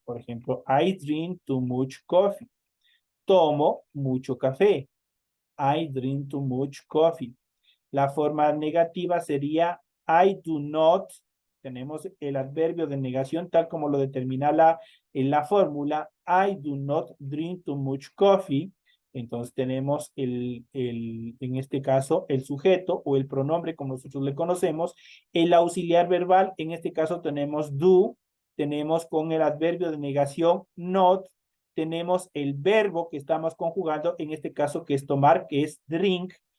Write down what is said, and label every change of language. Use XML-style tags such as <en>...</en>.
<es>Por ejemplo,</es> <en>I drink too much coffee.</en> <es>Tomo mucho café.</es> <en>I drink too much coffee.</en> <es>La forma negativa sería</es> <en>I do not.</en> <es>Tenemos el adverbio de negación tal como lo determina en la fórmula.</es> <en>I do not drink too much coffee.</en> <es>Entonces tenemos en este caso el sujeto o el pronombre como nosotros le conocemos. El auxiliar verbal, en este caso tenemos do. Tenemos con el adverbio de negación not. Tenemos el verbo que estamos conjugando, en este caso que es tomar, que es drink.</es>